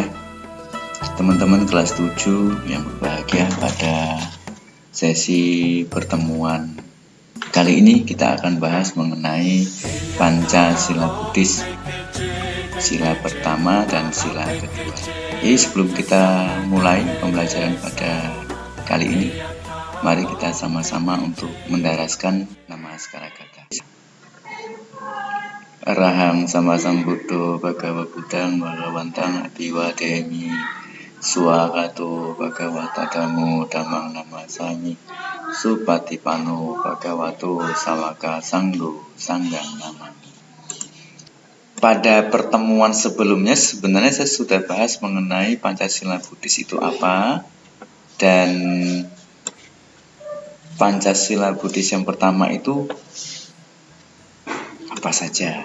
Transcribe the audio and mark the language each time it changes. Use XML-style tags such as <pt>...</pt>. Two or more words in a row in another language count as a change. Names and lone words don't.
<id>Teman-teman kelas 7 yang berbahagia, pada sesi pertemuan kali ini kita akan bahas mengenai Pancasila Buddhis, sila pertama dan sila kedua. Jadi sebelum kita mulai pembelajaran pada kali ini, mari kita sama-sama untuk mendaraskan nama Askaragata.</id> <pi>Arahang sama Sambuddho Bhagava Buddhang Bhagawantang Abiwademi Swagato Bhagawata Dhammo Dhammang Namasami Supatipano Bhagavato Sawaka Sanggo Sanggang Namami.</pi> <id>Pada pertemuan sebelumnya sebenarnya saya sudah bahas mengenai Pancasila Buddhis itu apa, dan Pancasila Buddhis yang pertama itu apa saja.</id>